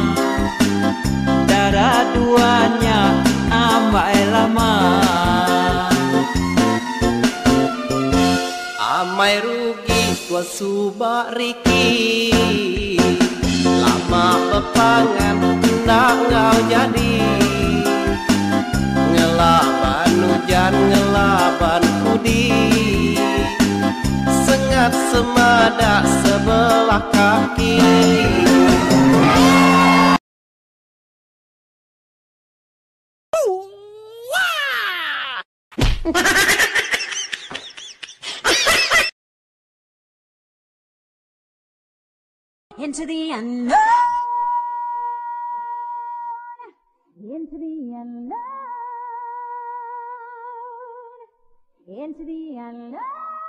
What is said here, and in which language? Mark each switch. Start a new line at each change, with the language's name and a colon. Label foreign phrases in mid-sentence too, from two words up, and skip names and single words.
Iban: darah duanya amai lama amai rugi tua subak riki lama pepangan nak ngau jadi ngelaban hujan ngelaban kudi sengat semada sebelah kaki
English: Into the unknown, into the unknown, into the unknown.